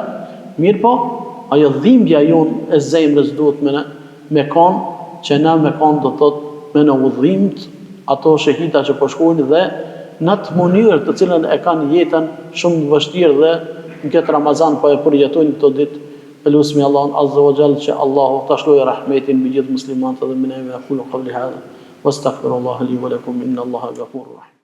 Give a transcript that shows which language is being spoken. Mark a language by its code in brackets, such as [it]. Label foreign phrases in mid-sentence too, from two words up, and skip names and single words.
[sq] Mirë po, ajo dhimbja jonë e zemrës duhet me kanë që na me kanë do thot me në udhimt ato shahida që po shkojnë dhe në atë mënyrë të cilën e kanë jetën shumë të vështirë dhe në këtë Ramazan po e përjetojnë këto ditë. Elusmi Allahun [ar] عز وجل [sq] që Allahu ta shlojë rahmetin mbi gjithë muslimanët dhe me ne [ar] أقول قولي هذا وأستغفر الله لي ولكم إن الله غفور رحيم.